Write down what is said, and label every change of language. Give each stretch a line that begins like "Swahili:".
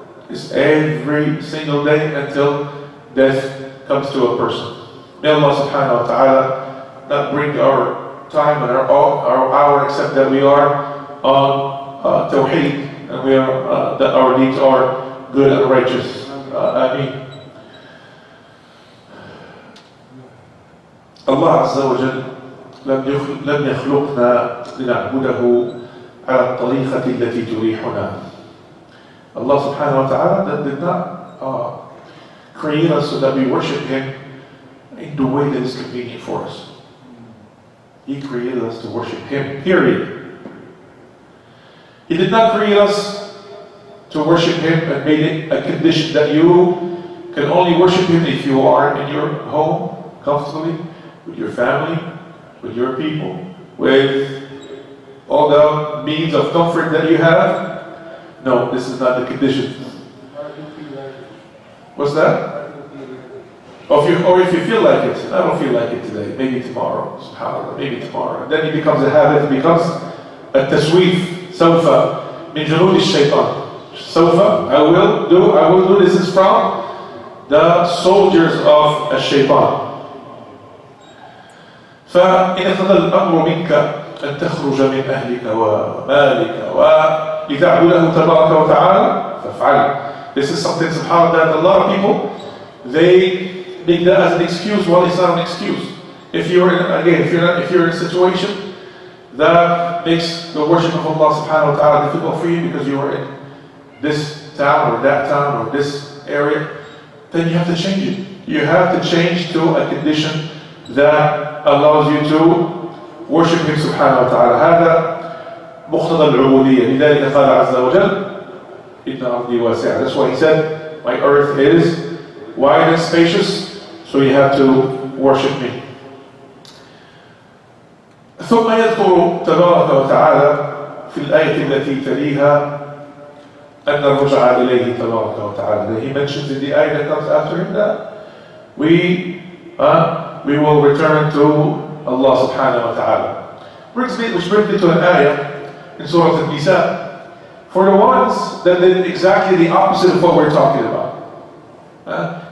English: It's every single day until death comes to a person. May Allah subhanahu wa ta'ala not bring our time and our hour except that we are on tawheed and we are that our deeds are good and righteous. Ameen.
Arabic: Allah Azza wa Jal لم يخلقنا لنعبده على الطريقة التي تريحنا.
English: Allah subhanahu wa ta'ala did not create us so that we worship Him in the way that is convenient for us. He created us to worship Him, period. He did not create us to worship Him and made it a condition that you can only worship Him if you are in your home, comfortably, with your family, with your people, with all the means of comfort that you have. No, this is not the condition. What's that? Or if you feel like it. I don't feel like it today. Maybe tomorrow. SubhanAllah. Maybe tomorrow. And then it becomes a habit. It becomes a tasweef.
Arabic: Sawfa. Min junud al-shaytan. Sawfa.
English: I will do. This is from the soldiers of الشيطان.
Arabic: فإن اقتضى الأمر منك أن تخرج من أهلك ومالك لتعبده تبارك وتعالى فافعل.
English: This is something, subhanAllah, that a lot of people, they make that as an excuse. Well, it's not an excuse. If you're in a situation that makes the worship of Allah subhanahu wa ta'ala difficult for you because you are in this town or that town or this area, then you have to change it. You have to change to a condition that allows you to worship Him subhanahu wa ta'ala.
Arabic: هذا مقتضى العبودية. لذلك قال عز وجل إن أرضي واسعة.
English: That's why He said, my earth is wide and spacious, so you have to worship me.
Arabic: ثم يذكر تبارك وتعالى في الآية التي تليها أن الرجعة إليه تبارك وتعالى.
English: He mentions in the ayah that comes after him that we will return to Allah subhanahu wa ta'ala. Which brings me to an ayah in Surah Al-Nisa. For the ones that did exactly the opposite of what we're talking about.